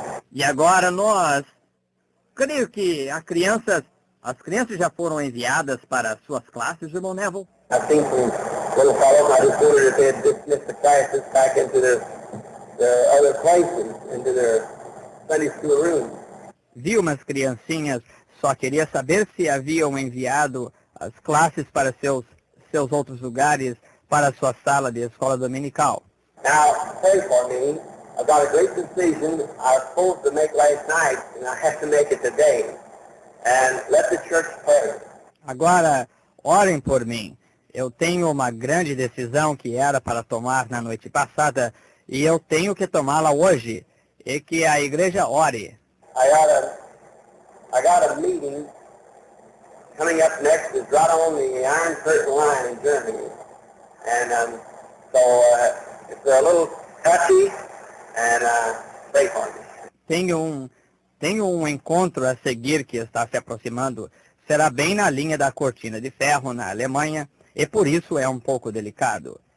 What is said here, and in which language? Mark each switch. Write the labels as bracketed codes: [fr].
[pt] E agora creio que as crianças já foram enviadas para as suas classes, irmão Neville. [en] I've seen some little fellows, I just wondered if they had dismissed the classes back into their other places, into their Sunday school rooms. [pt] Vi umas criancinhas, só queria saber se haviam enviado as classes para seus outros lugares, para a sua sala de escola dominical. [en] Now, pray for me. I've got a great decision I was supposed to make last night, and I have to make it today. And let the church pray. [pt] Agora, orem por mim. Eu tenho uma grande decisão que era para tomar na noite passada, e eu tenho que tomá-la hoje, e que a igreja ore. [en] I got a meeting coming up next is right on the Iron Curtain line in Germany. And so it's a little touchy, and pray for me. [pt] Tenho um encontro a seguir que está se aproximando. Será bem na linha da cortina de ferro na Alemanha, e por isso é um pouco delicado.